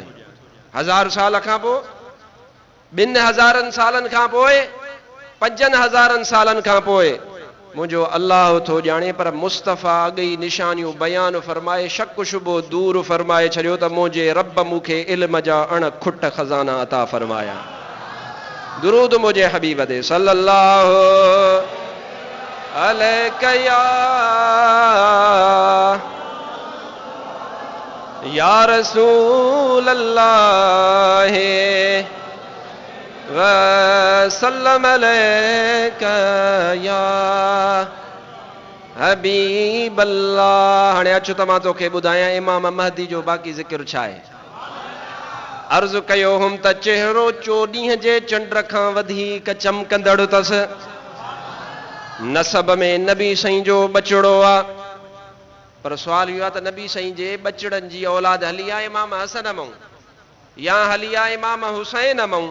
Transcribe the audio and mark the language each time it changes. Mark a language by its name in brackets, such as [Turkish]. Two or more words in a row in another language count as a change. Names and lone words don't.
[Sindhi] 1000 साल खां पोइ, 2000 सालनि खां पोइ, 5000 सालनि खां पोइ, मुंहिंजो अल्लाह थो ॼाणे। पर मुस्तफ़ा अॻई निशानियूं बयान फरमाए शक शुबो दूर फरमाए छॾियो त मुंहिंजे रब मूंखे इल्म जा अण खुट खज़ाना अता फरमाया। दुरूद मुंहिंजे हबीब दे [Arabic] صلى الله عليه يا رسول الله وسلم عليك يا حبيب الله. [Sindhi] हाणे अच त मां तोखे ॿुधायां इमाम महदी जो बाक़ी ज़िक्र छा आहे। अर्ज़ु कयो हुम त चेहरो 14 जे चंड खां वधीक चमकंदड़ अथसि। नसब में नबी साईं जो बचड़ो आहे, पर सुवाल इहो आहे त नबी साईं जे बचड़नि जी औलाद हली आहे इमाम हसन मऊं या हली आहे इमाम हुसैन मऊं।